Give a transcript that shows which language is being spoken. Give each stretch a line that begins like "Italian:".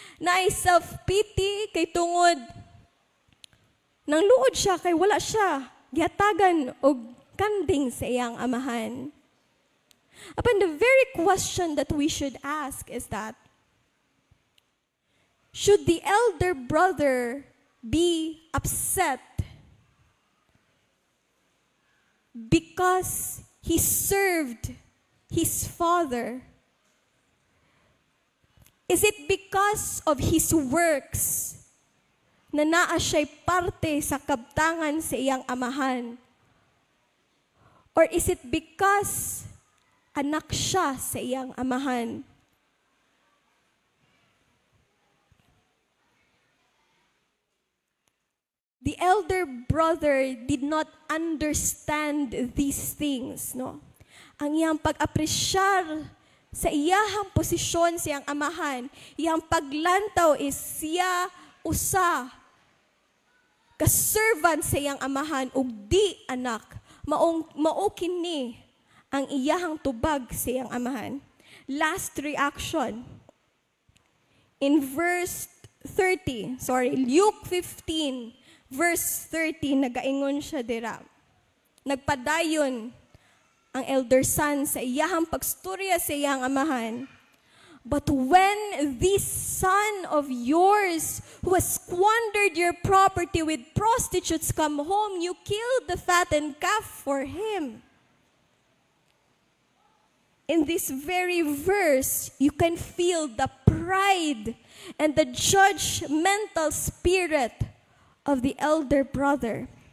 Cebuano: Naay self-pity kay tungod nang luod siya kay wala siya gihatagan og kanding sa iyang amahan.
English: Upon the very question that we should ask is that, should the elder brother be upset because he served his father? Is it because of his works
Cebuano: na naa siya'y parte sa kabtangan sa iyang amahan?
English: Or is it because
Cebuano: anak siya sa iyang amahan?
English: The elder brother did not understand these things, no?
Cebuano: Ang iyang pag-apresyar sa iyahang posisyon sa iyang amahan, iyang paglantaw is siya usa ka-servant sa iyang amahan ug di anak. Mao kini ang iyahang tubag sa iyang amahan.
English: Last reaction. In verse 30, Luke 15, verse 30,
Cebuano: nagaingon siya dira. Nagpadayon ang
English: elder son
Cebuano: sa iyahang pagstorya sa iyang amahan.
English: But when this son of yours who has squandered your property with prostitutes come home, you killed the fattened calf for him. In this very verse, you can feel the pride and the judgmental spirit of the elder brother.